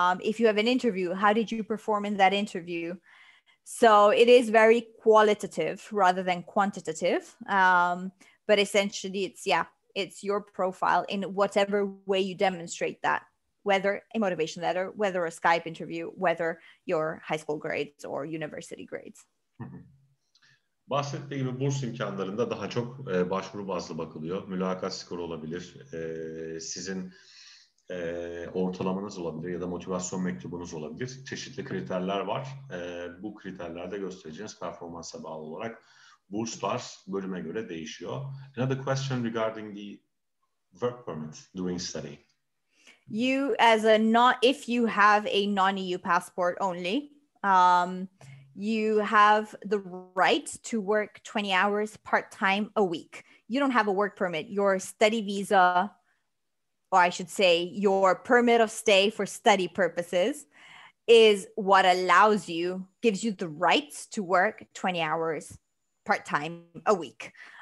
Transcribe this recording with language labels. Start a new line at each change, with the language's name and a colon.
English: If you have an interview, how did you perform in that interview? So it is very qualitative rather than quantitative, but essentially it's your profile in whatever way you demonstrate that, whether a motivation letter, whether a Skype interview, whether your high school grades or university grades.
Turkish: Bahsettiği gibi burs imkanlarında daha çok başvuru bazlı bakılıyor. Mülakat skoru olabilir, sizin ortalamanız olabilir ya da motivasyon mektubunuz olabilir. Çeşitli kriterler var. Bu kriterlerde göstereceğiniz performansa bağlı olarak burslar bölüme göre değişiyor.
English: Another question regarding the work permit during study. You if you have a non-EU passport only, you have the right to work 20 hours part-time a week. You don't have a work permit. Your study visa, or I should say your permit of stay for study purposes, is what gives you the right to work 20 hours part-time a week.